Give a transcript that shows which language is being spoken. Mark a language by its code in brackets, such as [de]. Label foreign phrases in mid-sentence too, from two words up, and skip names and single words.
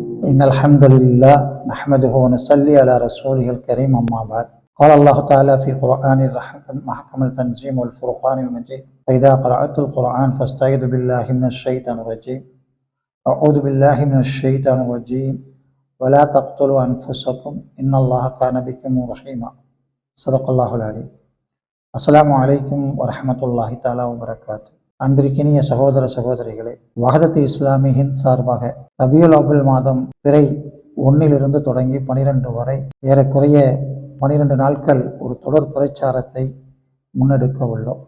[ar] إن الحمد لله نحمده ونصلي على رسوله الكريم أما بعد قال الله تعالى في قرآن محكم التنزيم والفرقان المجيد فإذا قرأت القرآن فاستعذ بالله من الشيطان الرجيم أعوذ بالله من الشيطان الرجيم ولا تقتلوا أنفسكم إن الله كان بكم رحيما صدق الله العليم. السلام عليكم ورحمة الله تعالى وبركاته. [ta] அன்பிற்கினிய சகோதர சகோதரிகளே, வஹதத் இஸ்லாமி ஹிந்த் சார்பாக ரபியுல் அவ்வல் மாதம் பிறை 1 தொடங்கி 12 வரை ஏறக்குறைய 12 நாட்கள் ஒரு தொடர் பிரச்சாரத்தை முன்னெடுக்க உள்ளோம்.